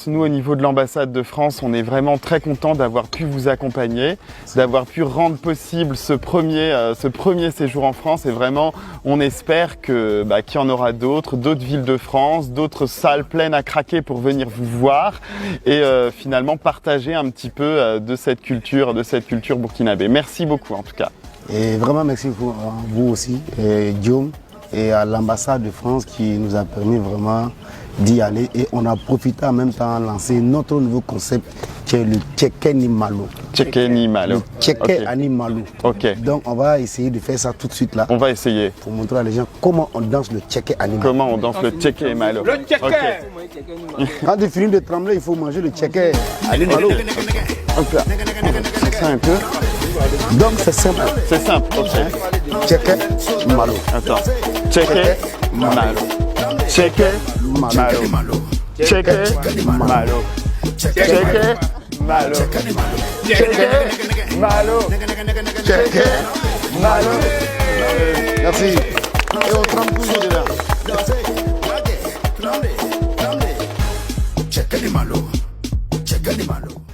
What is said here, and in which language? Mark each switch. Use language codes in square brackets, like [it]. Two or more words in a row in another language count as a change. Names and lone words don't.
[fr] Nous au niveau de l'ambassade de France, on est vraiment très contents d'avoir pu vous accompagner, d'avoir pu rendre possible ce premier séjour en France et vraiment on espère que qu'il y en aura d'autres villes de France, d'autres salles pleines à craquer pour venir vous voir et finalement partager un petit peu de cette culture burkinabé. Merci beaucoup en tout cas. Et vraiment merci à vous aussi, et Guillaume, et à l'ambassade de France qui nous a permis vraiment d'y aller. Et on a profité en même temps de lancer notre nouveau concept qui est le Tcheke ni Malo. Tcheke ni Malo. Le Tcheke ani Malo. Ok. Donc on va essayer de faire ça tout de suite là. On va essayer. Pour montrer à les gens comment on danse le Tcheke ani Malo. Comment on danse le Tcheke et Malo. Le Tcheke. Okay. Quand tu finis de trembler, il faut manger le Tcheke ani Malo. Hop là. Ça un peu. Donc c'est simple. C'est simple. Ok. Tcheke Malo. Attends. Tcheke Malo. Tcheke Malo. Tcheke Malo. Tcheke Malo. Tcheke Malo. Tcheke Malo. Merci. Et on trempe toujours dedans. Check any malo.